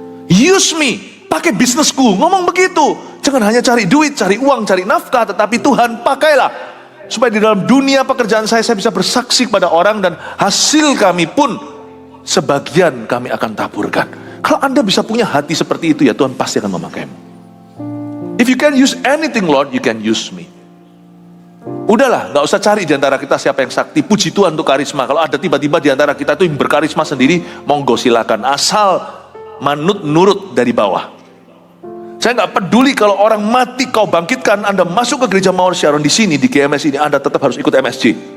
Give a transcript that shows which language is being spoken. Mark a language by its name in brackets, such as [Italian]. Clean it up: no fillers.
[Indonesian] Use me, pakai bisnisku, ngomong begitu. Jangan hanya cari duit, cari uang, cari nafkah, tetapi Tuhan pakailah. Supaya di dalam dunia pekerjaan saya bisa bersaksi kepada orang, dan hasil kami pun sebagian kami akan taburkan. Kalau Anda bisa punya hati seperti itu, ya Tuhan pasti akan memakaimu. [English] If you can use anything, Lord, you can use me. [Indonesian] Udahlah, gak usah cari di antara kita siapa yang sakti. Puji Tuhan untuk karisma. Kalau ada tiba-tiba di antara kita itu yang berkarisma sendiri, monggo silakan. Asal manut nurut dari bawah. Saya gak peduli kalau orang mati kau bangkitkan, Anda masuk ke gereja Mawar Sharon di sini, di GMS ini, Anda tetap harus ikut MSG.